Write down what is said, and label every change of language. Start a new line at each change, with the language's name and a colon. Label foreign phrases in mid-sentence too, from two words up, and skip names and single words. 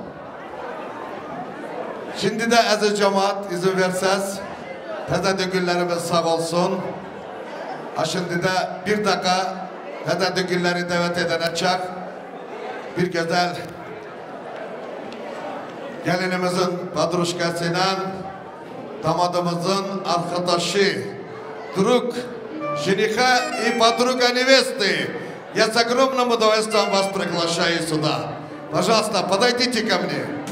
Turkish: Şimdi de aziz cemaat izin verseniz, teze düğünlerimiz sağ olsun. Şimdi de bir dakika teze düğünleri davet edecek bir güzel gelinimizin padruşkasıyla damadımızın arkadaşı
Russian: друг жениха и подруга невесты. Я с огромным удовольствием вас приглашаю сюда. Пожалуйста, подойдите ко мне.